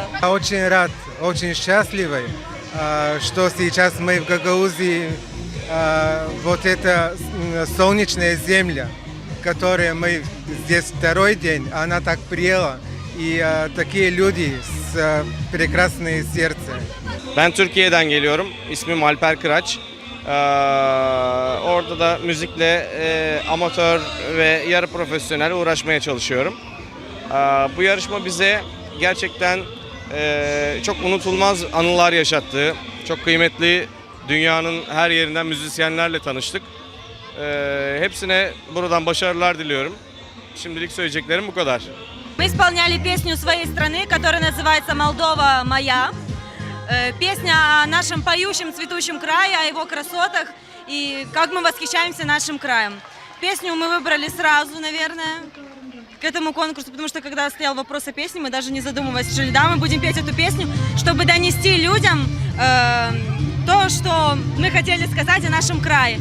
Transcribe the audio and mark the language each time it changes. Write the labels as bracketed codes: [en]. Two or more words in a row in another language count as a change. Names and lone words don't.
[ru] Я очень рад, очень счастливый, что сейчас мы в Гагаузии, вот эта солнечная земля, которая мы здесь второй день, она так прияла, и такие люди с прекрасное сердце. [tr] Ben Türkiye'den geliyorum. İsmim Alper Kıraç. Orada da müzikle amatör ve yarı profesyonel uğraşmaya çalışıyorum. Bu yarışma bize gerçekten çok unutulmaz anılar yaşattı. Çok kıymetli dünyanın her yerinden müzisyenlerle tanıştık. Hepsine buradan başarılar diliyorum. Şimdilik söyleyeceklerim bu kadar. [ru] Мы исполняли песню своей страны, которая называется «Молдова моя». Песня о нашем поющем, цветущем крае, о его красотах и как мы восхищаемся нашим краем. Песню мы выбрали сразу, наверное, к этому конкурсу, потому что когда стоял вопрос о песне, мы даже не задумываясь, решили, да, мы будем петь эту песню, чтобы донести людям то, что мы хотели сказать о нашем крае.